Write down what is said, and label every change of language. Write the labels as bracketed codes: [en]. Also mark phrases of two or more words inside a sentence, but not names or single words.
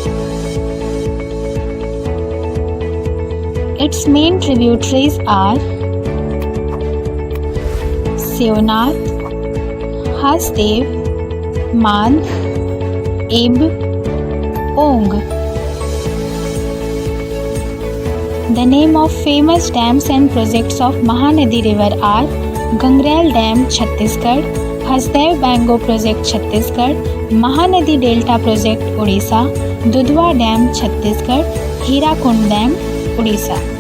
[en] Its main tributaries are Seonath, Hasdev, Mandh, Ib, Ong. The name of famous dams and projects of Mahanadi River are Gangrel Dam, Chhattisgarh; Hasdev Bango Project, Chhattisgarh; Mahanadi Delta Project, Odisha; Dudhwa Dam, Chhattisgarh; Hirakund Dam, Odisha.